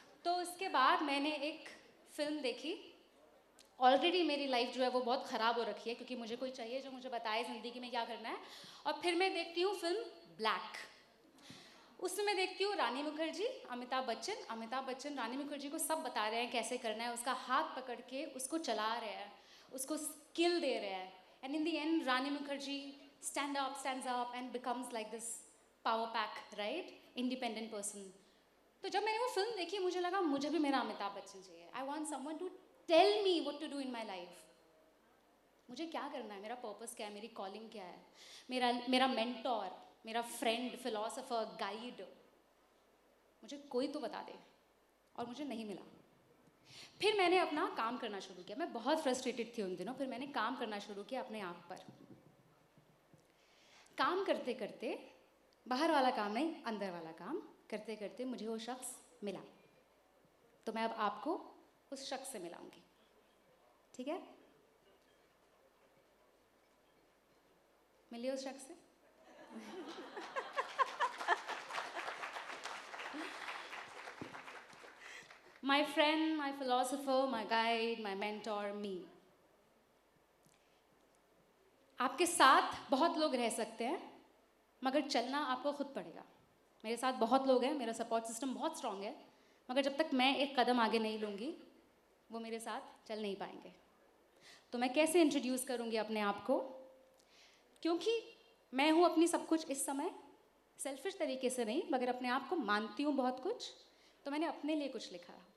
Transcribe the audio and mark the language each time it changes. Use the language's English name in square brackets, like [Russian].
[Hindi] तो उसके बाद मैंने एक फ़िल्म देखी। ऑलरेडी मेरी लाइफ जो है वो बहुत ख़राब हो रखी है, क्योंकि मुझे कोई चाहिए जो मुझे बताए ज़िंदगी में क्या करना है। और फिर मैं देखती हूँ फ़िल्म ब्लैक। उसमें मैं देखती हूँ रानी मुखर्जी, अमिताभ बच्चन रानी मुखर्जी को सब बता रहे हैं कैसे करना है, उसका हाथ पकड़ के उसको चला रहे हैं, उसको स्किल दे रहे हैं। [English] And in the end Rani Mukherjee stands up and becomes like this power pack, right? Independent person. [Hindi] तो जब मैंने वो फिल्म देखी मुझे लगा मुझे भी मेरा अमिताभ बच्चन चाहिए। [English] I want someone to tell me what to do in my life. [Hindi] मुझे क्या करना है, मेरा पर्पस क्या है, मेरी कॉलिंग क्या है, मेरा मेंटोर, मेरा फ्रेंड, फिलोसोफर, गाइड, मुझे कोई तो बता दे। और मुझे नहीं मिला। फिर मैंने अपना काम करना शुरू किया। मैं बहुत फ्रस्ट्रेटेड थी उन दिनों। फिर मैंने काम करना शुरू किया अपने आप पर। काम करते करते, बाहर वाला काम नहीं, अंदर वाला काम करते करते मुझे वो शख्स मिला। तो मैं अब आपको उस शख्स से मिलाऊंगी, ठीक है? मिलिए उस शख्स से। [English] My friend, my philosopher, my guide, my mentor, me. [Hindi] आपके साथ बहुत लोग रह सकते हैं, मगर चलना आपको खुद पड़ेगा। मेरे साथ बहुत लोग हैं, मेरा सपोर्ट सिस्टम बहुत स्ट्रॉन्ग है, मगर जब तक मैं एक कदम आगे नहीं लूँगी, वो मेरे साथ चल नहीं पाएंगे। तो मैं कैसे इंट्रोड्यूस करूँगी अपने आप को? क्योंकि मैं हूँ अपनी सब कुछ इस समय, सेल्फिश तरीके से नहीं, मगर अपने आप को मानती हूँ बहुत कुछ, तो मैंने अपने लिए कुछ लिखा।